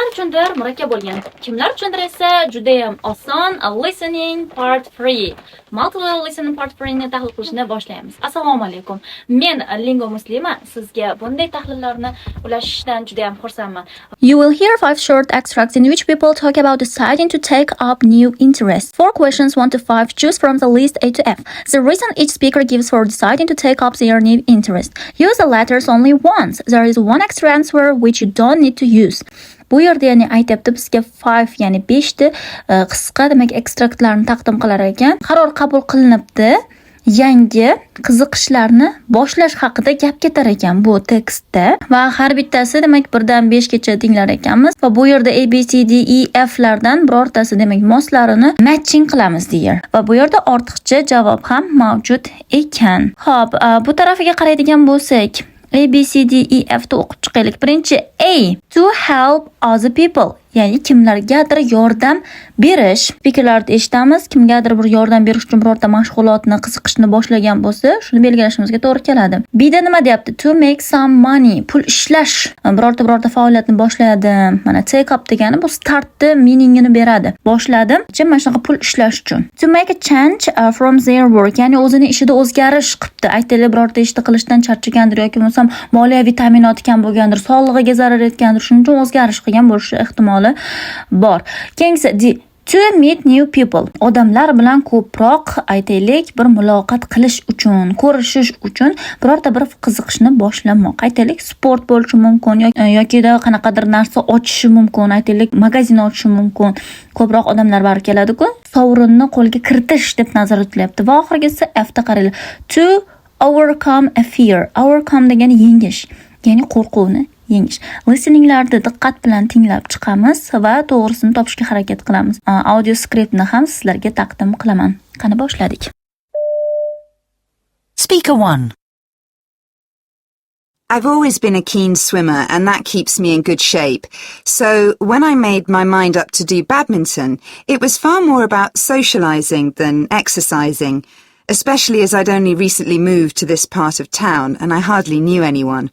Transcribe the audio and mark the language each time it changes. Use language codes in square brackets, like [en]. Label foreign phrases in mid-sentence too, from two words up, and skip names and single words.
[uz] uchundir murakkab bo'lgan, kimlar uchundir esa juda ham oson. [en] Listening part 3. Multiple listening part 3 [uz] ni tahlil qilishni boshlaymiz. Assalomu alaykum. Men Lingo Muslima. Sizga bunday tahlillarni ulashishdan juda ham xursandman. [en] You will hear 5 short extracts in which people talk about deciding to take up new interests. 4 questions 1 to 5. Choose from the list A to F. The reason each speaker gives for deciding to take up their new interest. Use the letters only once. There is one extra answer which you don't need to use. [uz] Bu yerda ya'ni aytibdi bizga 5 ya'ni 5 ta qisqa demak ekstraktlarni taqdim qilar ekan. Qaror qabul qilinibdi. Yangi qiziqishlarni boshlash haqida gap ketar ekan bu tekstda va har bittasi demak 1 dan 5 gacha tinglar ekanmiz va bu yerda A B C D E F lardan birortasi demak moslarini matching qilamiz deyer. Va bu yerda ortiqcha javob ham mavjud ekan. Xo'p, bu tarafiga qaraydigan bo'lsak, A B C D E F da o'qib chiqaylik. [en] Birinchi A, to help other people. [uz] Ya'ni kimlargadir yordam berish. Fikrlarni eshitamiz. Kimgadir bir yordam berish uchun birorta mashg'ulotni, qiziqishni boshlagan bo'lsa, shuni belgilashimizga to'g'ri keladi. B'da nima deyapti? [en] To make some money. [uz] Pul ishlash. Birorta faoliyatni boshladim. Mana [en] take up [uz] degani bu startni meaningini beradi. Boshladim. Mana shunaqa pul ishlash uchun. [en] To make a change from their work. [uz] Ya'ni o'zini ishida o'zgarish qilibdi. Aytaylik, birorta ishni qilishdan charchagandir yoki bo'lmasam moliyaviy ta'minoti kam bo'lgandir, sog'lig'iga zarar yetgandir, shuning uchun o'zgarish qilgan bo'lishi ehtimoli bor. [en] Keyingi to meet new people. [uz] Odamlar bilan ko'proq aytaylik bir muloqot qilish uchun, ko'rishish uchun birorta bir qiziqishni boshlamoq. Aytaylik sport bo'lishi mumkin yoki qanaqadir narsa ochishi mumkin, aytaylik magazin ochishi mumkin. Ko'proq odamlar bari keladi-ku, sovrinni qo'lga kiritish deb nazarda tutilyapti. Va oxirgisi F da qaraylik. [en] To overcome a fear. [uz] Overcome degani yengish, ya'ni qo'rquvni yengish. Listeninglarni diqqat bilan tinglab chiqamiz va to'g'risini topishga harakat qilamiz. Audio skriptni ham sizlarga taqdim qilaman. Qani boshladik. [en] Speaker 1. I've always been a keen swimmer and that keeps me in good shape. So when I made my mind up to do badminton, it was far more about socializing than exercising, especially as I'd only recently moved to this part of town and I hardly knew anyone.